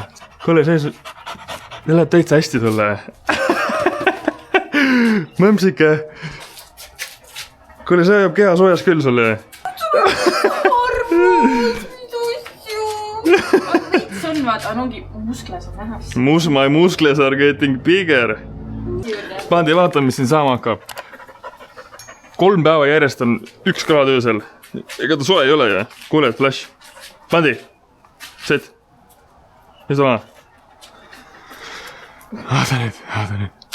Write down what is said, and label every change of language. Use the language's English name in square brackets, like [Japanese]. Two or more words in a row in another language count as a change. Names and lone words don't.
[Estonian] Kuule, see läheb täitsa hästi sulle. Mõmsike. Kuule, see jääb keha soojas küll sulle. on vaata, ongi muskles on näha. [English] My muskles are getting bigger. [Estonian] Pandi, vaata, mis siin saama hakkab. 3 päeva järjest on 1 kraad öösel. Ega ta soe ei ole ju. Kuule, flash. Pandi. Set. Mis oma? Aada nüüd.